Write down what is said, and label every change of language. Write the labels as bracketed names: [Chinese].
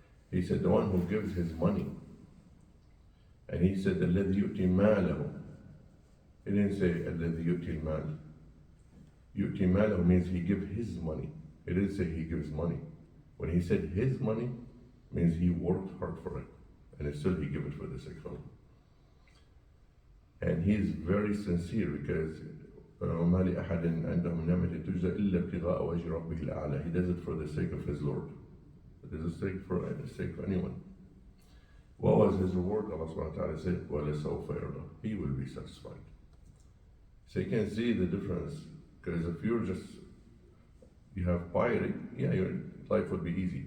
[English] He said, the one who gives his money. And he said, [Arabic] الذي يؤتي ماله. [English] He didn't say, [Arabic] الذي يؤتي المال. يؤتي ماله [English] means he gives his money. He didn't say he gives money. When he said his money, means he worked hard for it. And still he gave it for the sake of Allah. And he is very sincere because [Arabic] وما لأحد عنده من نعمة تجزى إلا ابتغاء وجه ربه الأعلى. [English] He does it for the sake of his Lord. It is the sake of anyone. What was his reward? Allah subhanahu wa ta'ala said, [Arabic] وَلَسَوْفَ يَرْضَى. [English] He will be satisfied. So you can see the difference. Because if you have piety, yeah, your life would be easy.